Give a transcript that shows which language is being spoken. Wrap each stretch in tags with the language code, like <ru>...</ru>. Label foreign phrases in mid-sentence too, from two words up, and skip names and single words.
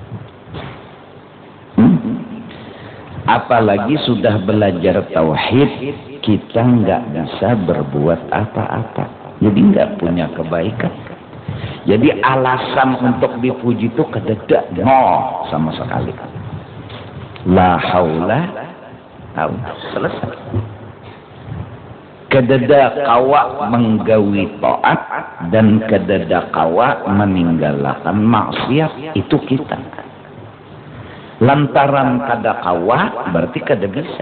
<id>Apalagi sudah belajar tauhid, kita nggak bisa berbuat apa-apa, jadi nggak punya kebaikan. Jadi alasan untuk dipuji itu kededa no sama sekali.</id> <ar>لا حول,</ar> <id>selesai.</id> <bjn>Kededa kawa menggawi taat dan kededa kawa meninggalkan maksiat, itu kita. Lantaran kada kawa berarti kada bisa.</bjn>